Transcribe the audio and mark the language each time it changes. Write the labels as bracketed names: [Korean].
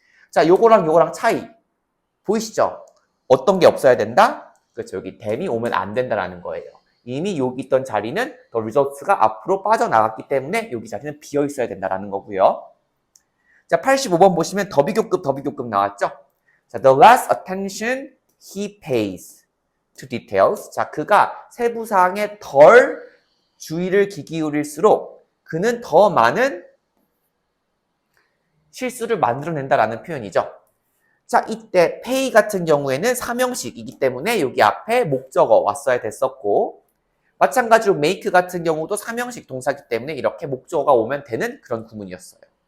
[Korean] 자, 요거랑 차이 보이시죠? 어떤 게 없어야 된다? 그렇죠. 여기 then이 오면 안 된다라는 거예요. 이미 여기 있던 자리는 the results가 앞으로 빠져나갔기 때문에 여기 자리는 비어 있어야 된다라는 거고요. 자, 85번 보시면 더비교급 나왔죠? [English] 자, the less attention he pays to details. [Korean] 자, 그가 세부사항에 덜 주의를 기울일수록 그는 더 많은 실수를 만들어낸다라는 표현이죠. 자, 이때 pay 같은 경우에는 사명식이기 때문에 여기 앞에 목적어 왔어야 됐었고 마찬가지로 make 같은 경우도 사명식 동사이기 때문에 이렇게 목적어가 오면 되는 그런 구문이었어요.